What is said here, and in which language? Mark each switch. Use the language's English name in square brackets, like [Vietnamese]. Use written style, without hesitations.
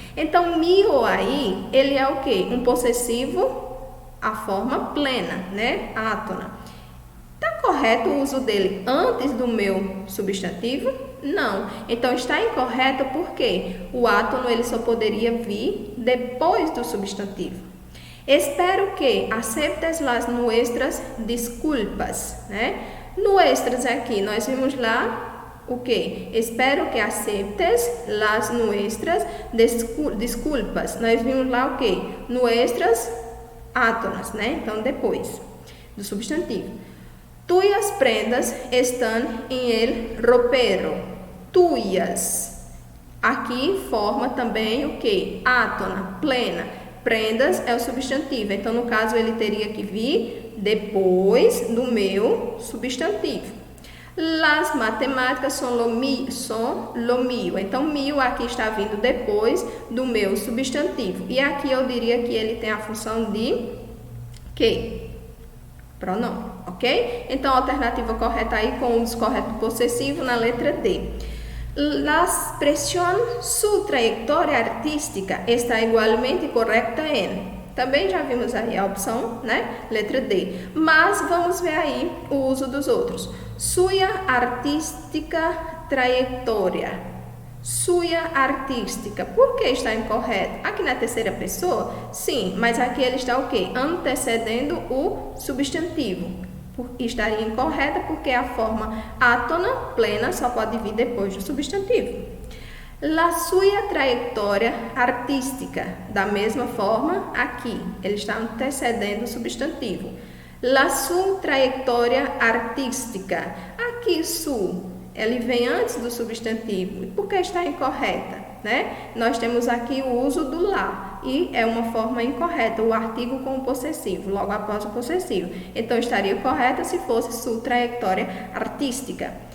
[Portuguese] Então, mio aí, ele é o quê? Um possessivo, a forma plena, né? Átona. Está correto o uso dele antes do meu substantivo? Não. Então, está incorreto porque o átono ele só poderia vir depois do substantivo. [Spanish] Espero que aceptes las nuestras disculpas, né? [Portuguese] Nuestras aqui, nós vimos lá o que? [Spanish] Espero que aceptes las nuestras disculpas. [Portuguese] Nós vimos lá o que? Nuestras átonas, né? Então, depois do substantivo. [Spanish] Tuyas prendas [Portuguese] estão [Spanish] em el ropero. Tuyas. [Portuguese] Aqui forma também o que? Átona, plena. Prendas é o substantivo. Então, no caso, ele teria que vir depois do meu substantivo. [Spanish] Las matemáticas [Portuguese] são [Spanish] lo mío. [Portuguese] Então, mío aqui está vindo depois do meu substantivo. E aqui eu diria que ele tem a função de que? Pronome, ok? Então, a alternativa correta aí com o uso correto possessivo na letra D. [Spanish] La expresión su trayectoria artística está igualmente correcta en. [Portuguese] Também já vimos aí a opção, né? Letra D. Mas vamos ver aí o uso dos outros. [Spanish] Suya artística trayectoria. Suya artística. [Portuguese] Por que está incorreto? Aqui na terceira pessoa? Sim, mas aqui ele está o quê? Antecedendo o substantivo. Estaria incorreta porque a forma átona, plena, só pode vir depois do substantivo. [Spanish] La suya trayectoria artística. [Portuguese] Da mesma forma, aqui, ele está antecedendo o substantivo. [Spanish] La su trayectoria artística. [Portuguese] Aqui, su, ele vem antes do substantivo. Por que está incorreta? Né? Nós temos aqui o uso do lá. E é uma forma incorreta, o artigo com o possessivo, logo após o possessivo. Então, estaria correta se fosse [Spanish] su trayectoria artística.